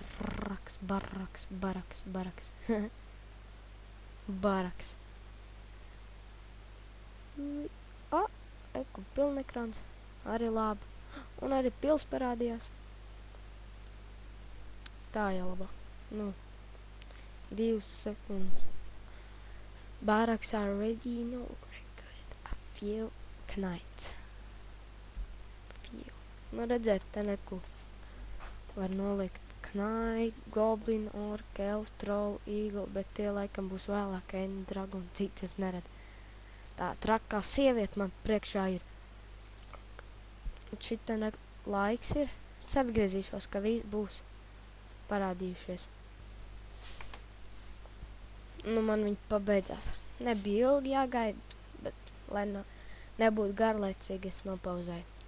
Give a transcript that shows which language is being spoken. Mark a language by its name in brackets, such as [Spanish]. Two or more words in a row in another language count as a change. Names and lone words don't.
[Latvian] Baraks. Eku pilnekrāns. Arī labi. Un arī pils parādījās. Tā jau labā. 2 sekundes. [English] Barracks are ready. No record. A few knights. [Latvian] Redzēt, te neko. Var nolikt [English] knight, goblin, orc, elf, troll, eagle, [Latvian] bet tie laikam būs vēlāk [English] end, dragon, [Latvian] cits es neredzu. Tā trakā sieviete man priekšā ir. Šitā laiks ir. Es atgriezīšos, ka viss būs parādījušies. Man viņi pabeidzās. Nebija ilgi jāgaida, bet lai nebūtu garlaicīgi, es nopauzēju.